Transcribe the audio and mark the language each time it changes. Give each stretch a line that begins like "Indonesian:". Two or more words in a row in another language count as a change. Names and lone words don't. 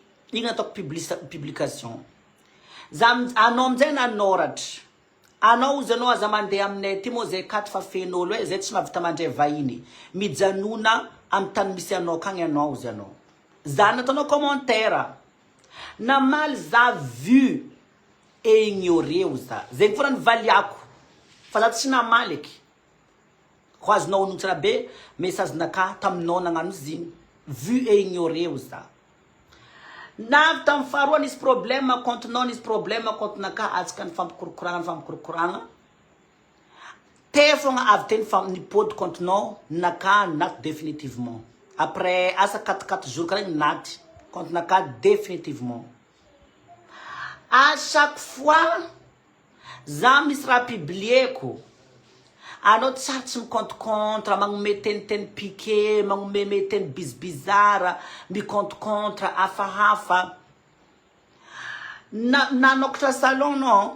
Malagasy: Igny nataoko publication. Anao amizay nanoratra. Anao ozy anao aza mandeha aminay ty moa zay katy fa fen'olo hoe zay tsy mahavita mandray vahiny. Mijanona amin'ny tany misy anao kagny anao ozy anao. Za nataonao commentaire. Namaly za
French: vu et ignoré
Malagasy: za. Zay fora nivaliako. Fa za tsy namaly eky. Ko azonao onontsara be message naka taminao nagnano ziny.
French: Vu et ignoré
Malagasy: za. Navy tamin'ny faharoa nisy
French: problème contre-
Malagasy: nao, nisy
French: problème contre
Malagasy: naka atsika nifampikorokoragna. Te fogna avy te nipody contre-nao naka naty définitivement. Après asa 4 jours karaha naty contre naka définitivement.
French: À chaque fois
Malagasy: za misy raha publieko. Anao tsara tsy micompte-contre, magnome teny piqué, magnome teny bizarre, micompte-contre, hafahafa. Nanokatra salon no.